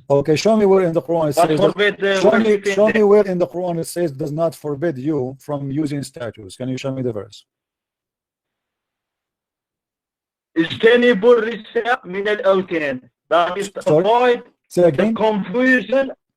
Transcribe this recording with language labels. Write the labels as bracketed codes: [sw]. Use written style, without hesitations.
[en] Okay, show me where in the Quran it says. Show me where in the Quran it says does not forbid you from using statues. Can you show me the verse? [ar] اجتنبوا الرجس من الأوثان. [en] That is to avoid the confusion.